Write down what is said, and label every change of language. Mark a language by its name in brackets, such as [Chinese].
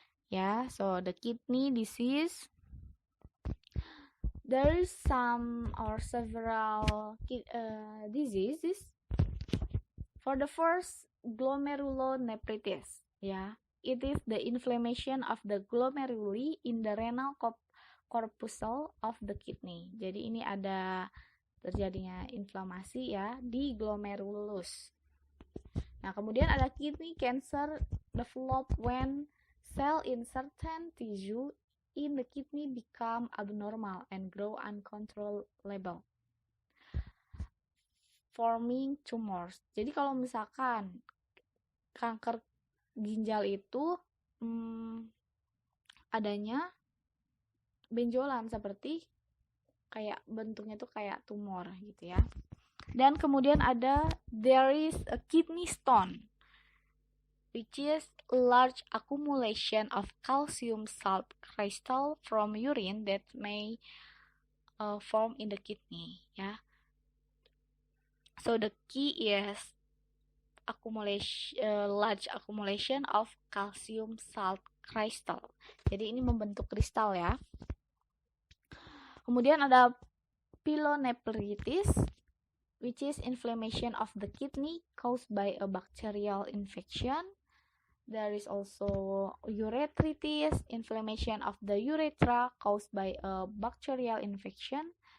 [English] Yeah, so the kidney disease, there is some or several diseases. For the first, glomerulonephritis. Yeah, it is the inflammation of the glomeruli in the renal corpuscle of the kidney. [Indonesian] Jadi ini ada terjadinya inflamasi ya di glomerulus. Nah, kemudian ada [English] kidney cancer develop when cell in certain tissue in the kidney become abnormal and grow uncontrollable, forming tumors. [Indonesian] Jadi kalau misalkan kanker ginjal itu adanya benjolan seperti kayak bentuknya tuh kayak tumor gitu ya. Dan kemudian ada [English] there is a kidney stone, which is a large accumulation of calcium salt crystal from urine that may form in the kidney ya. So the key is large accumulation of calcium salt crystal. [Indonesian] Jadi ini membentuk kristal ya. Kemudian ada [English] pyelonephritis, which is inflammation of the kidney caused by a bacterial infection. There is also urethritis, inflammation of the urethra caused by a bacterial infection.